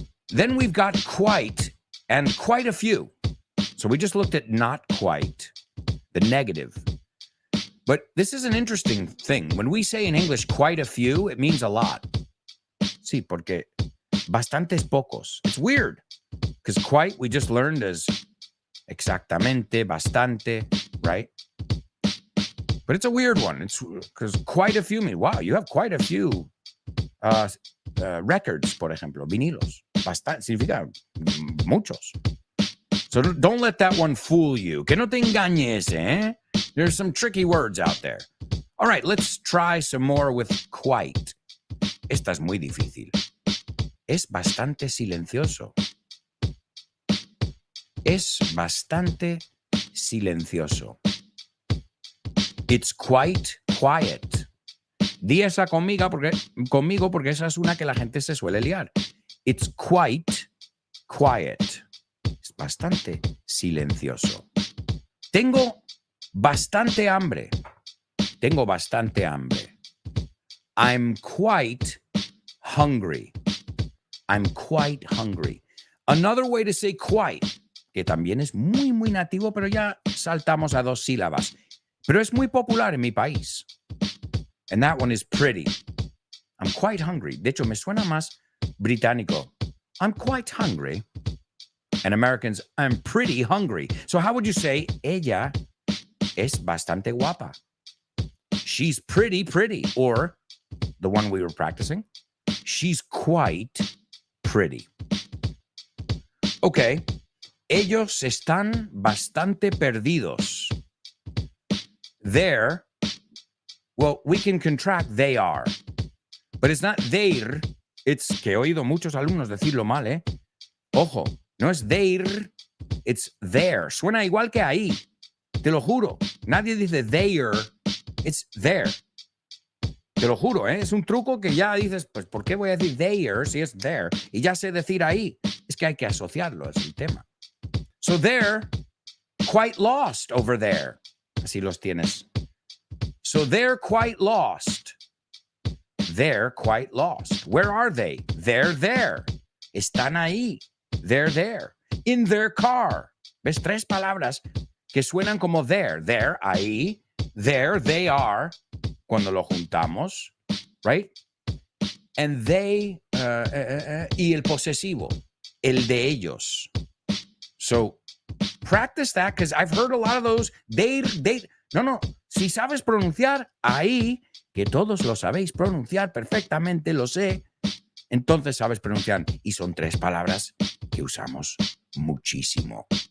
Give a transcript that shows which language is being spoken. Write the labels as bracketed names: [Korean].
[English] Then we've got quite and quite a few. So we just looked at not quite, the negative. But this is an interesting thing. When we say in English quite a few, it means a lot. [Spanish] Sí, porque bastantes pocos. [English] It's weird. Because quite we just learned as exactamente, bastante, right? But it's a weird one. It's because quite a few means, wow, you have quite a few records, por ejemplo, vinilos. Bastante, significa muchos. So don't let that one fool you. Que no te engañes, eh? There's some tricky words out there. All right, let's try some more with quite. [Spanish] Esta es muy difícil. Es bastante silencioso. Es bastante silencioso. It's quite quiet. Di esa conmigo porque esa es una que la gente se suele liar. [English] It's quite quiet. Es bastante silencioso. [Spanish] Tengo bastante hambre. Tengo bastante hambre. [English] I'm quite hungry. I'm quite hungry. [Spanish] Another way to say quite, que también es muy, muy nativo, pero ya saltamos a 2 sílabas. [English] Pero es muy popular en mi país. And that one is pretty. I'm quite hungry. [Spanish] De hecho, me suena más británico. [English] I'm quite hungry. And Americans, I'm pretty hungry. So how would you say, ella es bastante guapa? She's pretty pretty. Or, the one we were practicing, she's quite pretty. Okay. [Spanish] Ellos están bastante perdidos. [English] They're, well, we can contract they are. But it's not their. [Spanish] It's que he oído muchos alumnos decirlo mal, ¿eh? Ojo, no es their, it's there. Suena igual que ahí. Te lo juro. Nadie dice their, it's there. Te lo juro, ¿eh? Es un truco que ya dices, pues, ¿por qué voy a decir there si es there? Y ya sé decir ahí. Es que hay que asociarlo, es el tema. [English] So they're quite lost over there. Así los tienes. So they're quite lost. They're quite lost. Where are they? They're there. Están ahí. They're there. In their car. ¿Ves? 3 palabras que suenan como there. There, ahí. There, they are. Cuando lo juntamos. Right? [Spanish] And they, y el posesivo. El de ellos. [English] So, practice that because I've heard a lot of those. [Spanish] No. Si sabes pronunciar, ahí, que todos lo sabéis pronunciar perfectamente, lo sé, entonces sabes pronunciar. Y son 3 palabras que usamos muchísimo.